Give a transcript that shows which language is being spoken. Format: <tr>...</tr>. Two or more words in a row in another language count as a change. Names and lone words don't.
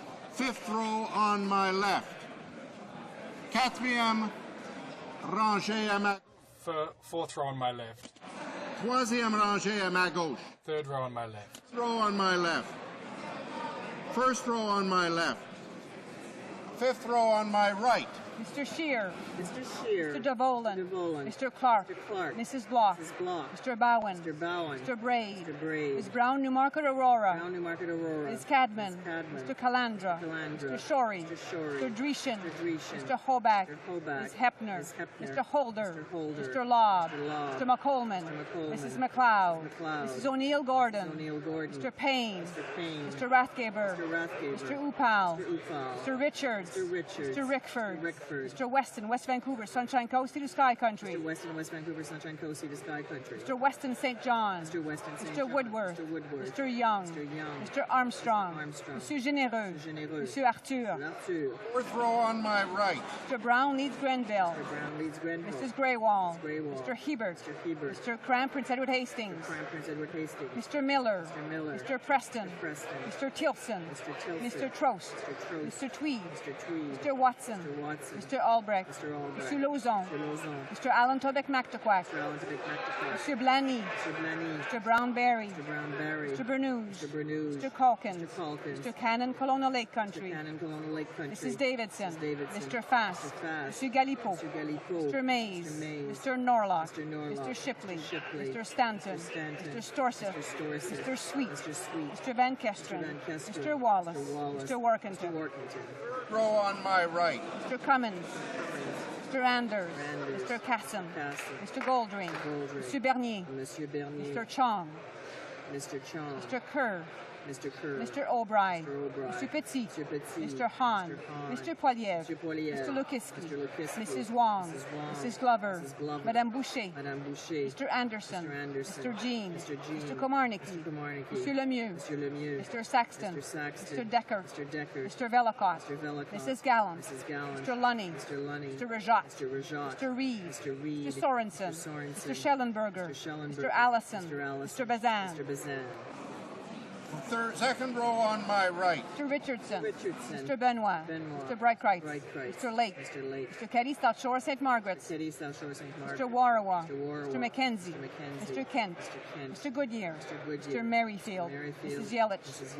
<en>Fifth row on my left.</en> <fr>Quatrième rangée à ma</fr> <en>Fourth row on my left.</en> <fr>Troisième rangée à ma gauche.</fr> <en>Third row on my left. Fifth row on my left. First row on my left. Fifth row on my right. Mr. Shear. Mr. Shear. Mr. Devolan. Devolan. Mr. Clark. Mr. Clark. Mrs. Block. Mrs. Block. Mr. Bowen. Mr. Bowen. Mr. Braid. Mr. Braid. Ms. Brown, Newmarket Aurora. Brown, Newmarket Aurora. Ms. Cadman. Ms. Cadman. Mr. Calandra. Calandra. Mr. Shorey. Mr. Shorey. Mr. Dreeshen. Mr. Dreeshen. Mr. Hoback. Mr. Hoback. Ms. Hepner. Ms. Hepner. Mr. Holder. Mr. Holder. Mr. Lobb. Mr. Lobb. Mr. McColman. Mr. McColman. Mrs. McLeod. Mrs. McLeod. Mrs. O'Neill Gordon. Mrs. O'Neill Gordon. Mr. Payne. Mr. Payne. Mr. Rathgaber. Mr. Rathgaber. Mr. Upal. Mr. Upal. Mr. Richards. Mr. Richards. Mr. Rickford. Mr. Rickford. Mr. Weston, West Vancouver, Sunshine Coast, to Sky Country. Mr. Weston, West Vancouver, Sunshine Coast, to Sky Country. Mr. Weston, St. John. Mr. Weston, St. Mr. John. Woodworth. Mr. Woodworth. Mr. Young. Mr. Young. Mr. Armstrong. Mr. Armstrong.</en> <fr>Monsieur Généreux.</fr> <en>Mr. Généreux.</en> <fr>Monsieur Arthur.</fr> <en>Mr. Arthur. Fourth row on my right. Mr. Brown leads Grenville. Mr. Brown leads Grenville. Mrs. Greywall. Mrs. Greywall. Mr. Hebert. Mr. Hebert. Mr. Cram, Prince Edward Hastings. Crown Prince Edward Hastings. Mr. Miller. Mr. Miller. Mr. Preston. Mr. Preston. Mr. Tilson. Mr. Tilson. Mr. Trost. Mr. Trost. Mr. Tweed. Mr. Tweed. Mr. Watson. Mr. Watson. Mr. Albrecht. Mr. Lauzon. Mr. Allen Tobic Mactaquac. Mr. Blaney. Mr. Brownberry. Mr. Bernoulli. Mr. Calkins. Mr. Cannon, Colonial Lake Country. Mrs. Davidson. Mr. Fass. Mr. Galipo. Mr. Mays. Mr. Norlock. Mr. Shipley. Mr. Stanton. Mr. Storseth. Mr. Sweet. Mr. Van Kesteren. Mr. Wallace. Mr. Workington. Row on my right. Mr. Cummins. Mr. Anders. Mr. Casson. Mr. Goldring. Mr. Bernier. Mr. Chong. Mr. Kerr. Mr. O'Brien. Mr. Petit. Mr. Hahn. Mr. Poiliev. Mr. Lukiski. Mrs. Wong. Mrs. Glover. Madame Boucher. Mr. Anderson. Mr. Jean. Mr. Komarnicki. Mr. Lemieux. Mr. Saxton. Mr. Decker. Mr. Velikot. Mrs. Gallant. Mr. Lunny. Mr. Rajat. Mr. Reed. Mr. Sorensen. Mr. Schellenberger. Mr. Allison. Mr. Bazan. Second row on my right. Mr. Richardson. Mr. Benoit. Mr. Breitkreitz. Mr. Lake. Mr. Keddy, South Shore, St. Margaret's. Mr. Warawa. Mr. Mackenzie. Mr. Kent. Mr. Goodyear. Mr. Merrifield. Mrs. Yelich.</en>